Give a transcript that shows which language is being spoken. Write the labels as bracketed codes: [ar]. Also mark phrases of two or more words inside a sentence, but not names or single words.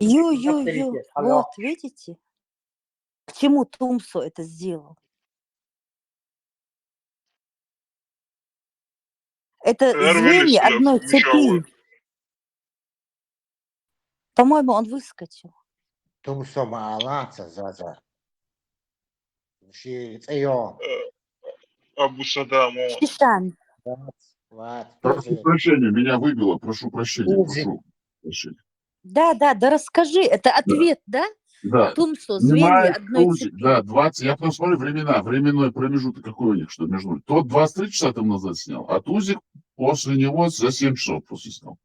[ru] Ю. Вот, видите? К чему Тумсо это сделал? Это звенья одной цепи. По-моему, он выскочил. [ce] Тумсо маалаца заза. [ru] Абу Садам. Шишан. Прошу прощения, меня выбило. Прошу прощения. Да, расскажи. Это ответ, да? Да. Тумсо, звенья одной Тузик, цепи. да, 20. Я потом смотрю временной промежуток какой у них, что между ними. Тот 23 часа там назад снял, а Тузик после него за 7 часов после снял.